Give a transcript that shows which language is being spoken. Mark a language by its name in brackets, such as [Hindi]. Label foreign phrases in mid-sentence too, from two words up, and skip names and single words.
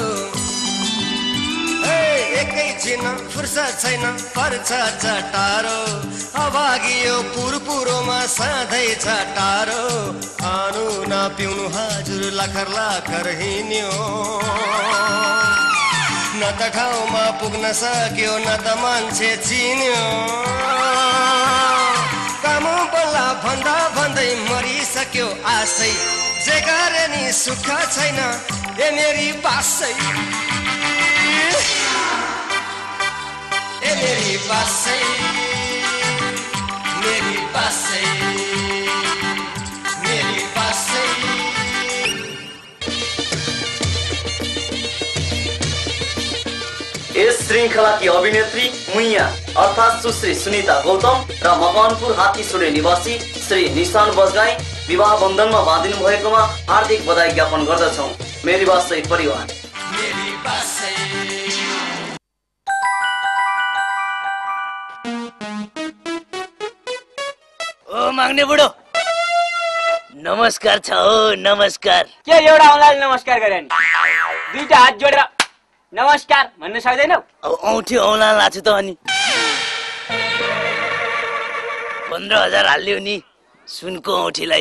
[Nepali] एकैछिन फुर्सद छैन पर्छ चटारो अभागियो पुरपुरोमा सधैँ छटारो खानु नपिउनु हजुर लाखर लाखर हिँड्यो न त ठाउँमा पुग्न सक्यो न त मान्छे चिन्यो काम बल्ला भन्दा भन्दै मरिसक्यो आशै जे गरे नि सुख छैन ए मेरी बासै ए मेरी बासै मेरी बासै मेरी बासै। [Hindi] इस श्रृंखला की अभिनेत्री [Nepali] मुइया अर्थात सुश्री सुनीता गौतम र मकवानपुर हात्तीसुरे निवासी श्री निशान बजगाई विवाह बन्धनमा बाँधिनु भएकोमा हार्दिक बधाई ज्ञापन गर्दछौं। मेरी बासै परिवार। मेरी बासै। ओ माग्ने बुढो नमस्कार छ हो नमस्कार। के एउटा औँलाले नमस्कार गरे नि दुईटा हात जोडेर नमस्कार भन्न सक्दैनौ? अब औँठी औँला लाछु त अनि 15,000 हाल्यो नि सुनको औँठीलाई।